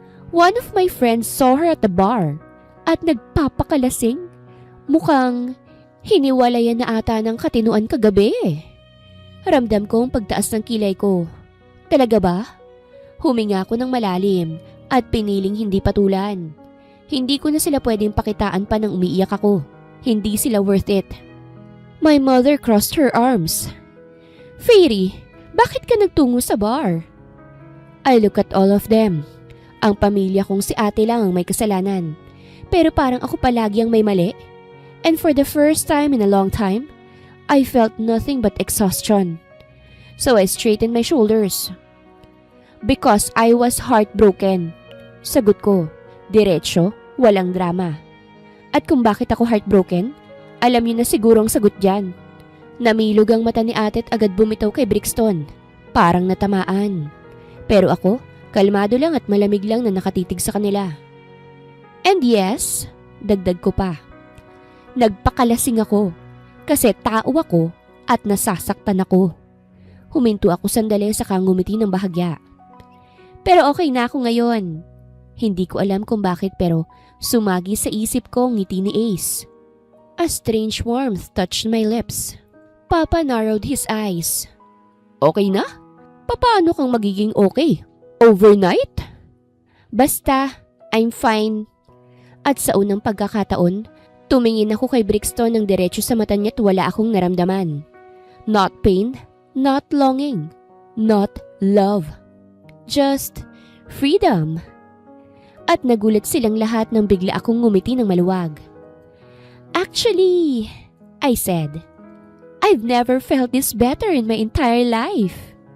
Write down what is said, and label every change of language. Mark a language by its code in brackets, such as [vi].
[en] One of my friends saw her at the bar [tl] at nagpapakalasing. Mukhang hiniwalayan na ata ng katinuan kagabi. Ramdam ko ang pagtaas ng kilay ko. Talaga ba? Huminga ako ng malalim at piniling hindi patulan. Hindi ko na sila pwedeng pakitaan pa nang umiiyak ako. Hindi sila worth it. [en] My mother crossed her arms. [tl] Fairy, bakit ka nagtungo sa bar? [en] I look at all of them. [tl] Ang pamilya kong si ate lang ang may kasalanan. Pero parang ako palagi ang may mali. [en] And for the first time in a long time, I felt nothing but exhaustion. So I straightened my shoulders. Because I was heartbroken. [tl] Sagot ko, diretso, walang drama. At kung bakit ako heartbroken, alam niyo na siguro ang sagot dyan. Namilog ang mata ni ate at agad bumitaw kay Brixton. Parang natamaan. Pero ako, kalmado lang at malamig lang na nakatitig sa kanila. [en] And yes, [tl] dagdag ko pa. Nagpakalasing ako. Kasi tao ako at nasasaktan ako. Huminto ako sandali sa ngumiti ng bahagya. Pero okay na ako ngayon. Hindi ko alam kung bakit pero sumagi sa isip ko ang ngiti ni Ace. [en] A strange warmth touched my lips. Papa narrowed his eyes. [tl] Okay na? Paano kang magiging okay? [en] Overnight? Basta, I'm fine. [tl] At sa unang pagkakataon, tumingin ako kay Brixton ng diretso sa mata niya at wala akong naramdaman. [en] Not pain, not longing, not love. Just freedom. [tl] At nagulat silang lahat nang bigla akong ngumiti ng maluwag. [en] Actually, I said, I've never felt this better in my entire life.